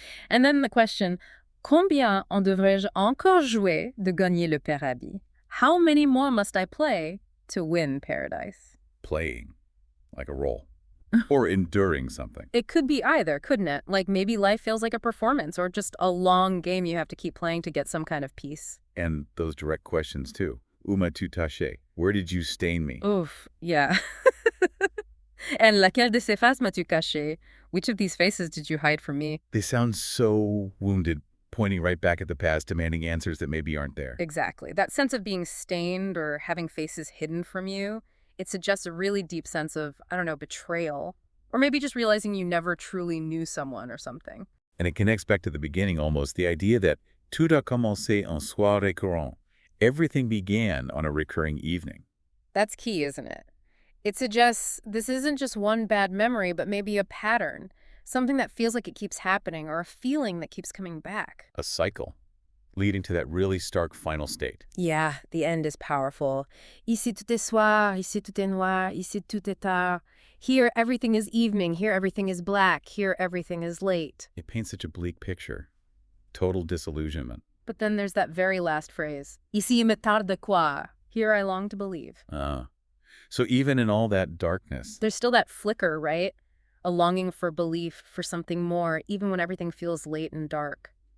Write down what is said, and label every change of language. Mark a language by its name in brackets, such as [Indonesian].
[French] And then the question, combien en devrais-je encore jouer de gagner le paradis? [English] How many more must I play to win paradise? Playing, like a role. Or enduring something. It could be either, couldn't it? Like maybe life feels like a performance or just a long game you have to keep playing to get some kind of peace. And those direct questions, too. Où m'as-tu taché? Where did you stain me? Oof, yeah. And laquelle de ces faces m'as-tu caché? Which of these faces did you hide from me? They sound so wounded, pointing right back at the past, demanding answers that maybe aren't there. Exactly. That sense of being stained or having faces hidden from you, it suggests a really deep sense of, betrayal. Or maybe just realizing you never truly knew someone or something. And it connects back to the beginning almost, the idea that tout a commencé un soir récurrent. Everything began on a recurring evening. That's key, isn't it? It suggests this isn't just one bad memory, but maybe a pattern. Something that feels like it keeps happening or a feeling that keeps coming back. A cycle, leading to that really stark final state. Yeah, the end is powerful. [French] Ici tout est soir, ici tout est noir, ici tout est tard. [English] Here everything is evening, here everything is black, here everything is late. It paints such a bleak picture. Total disillusionment. But then there's that very last phrase. [French] Ici il me tarde de croire. Here I long to believe. [English] So even in all that darkness, there's still that flicker, right? A longing for belief, for something more, even when everything feels late and dark.